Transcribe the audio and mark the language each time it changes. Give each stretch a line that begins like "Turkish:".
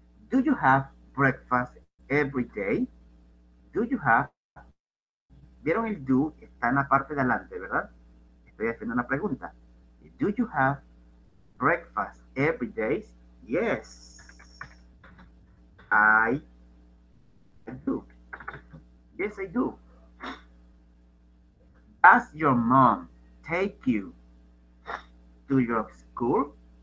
English: Do you have breakfast every day? Do you have?
Spanish: ¿Vieron el do? Está en la parte de adelante, ¿verdad? Estoy haciendo una pregunta.
English: Do you have breakfast every day? Yes. I do. Yes, I do. Does your mom take you to your school?